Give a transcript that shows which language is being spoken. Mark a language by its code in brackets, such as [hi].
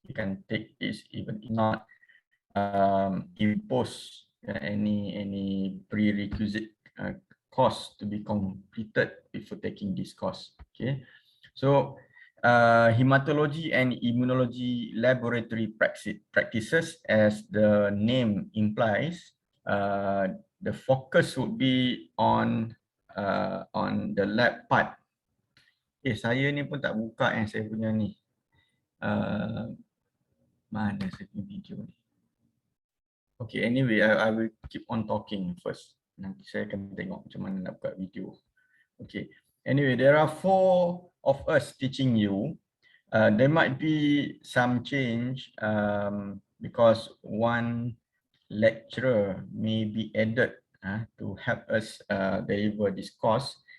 [en] You can take this even not impose any prerequisite course to be completed before taking this course. Okay, so hematology and immunology laboratory practices, as the name implies, the focus would be on the lab part. [ms] Saya ni pun tak buka yang saya punya ni. Mana saya punya video ni? [en] Okay, anyway, I will keep on talking first. [ms] Nanti saya akan tengok macam mana nak buka video. [en] Okay, anyway, there are 4 of us teaching you. There might be some change because one lecturer may be added to help us deliver this course.